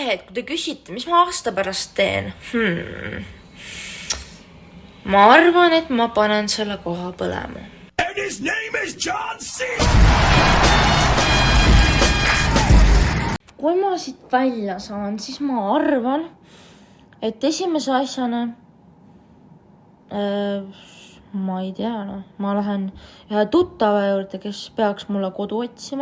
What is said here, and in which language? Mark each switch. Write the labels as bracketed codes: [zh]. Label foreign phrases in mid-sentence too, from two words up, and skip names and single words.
[et] Kui te küsite, mis ma aasta pärast teen? Ma arvan, et ma panen selle koha põlema. [en] And his name is John C. [et] Kui ma siit välja saan, siis ma arvan, et esimese asjana ma ei tea, ma lähen ühe tuttava juurde, kes peaks mulle kodu otsima.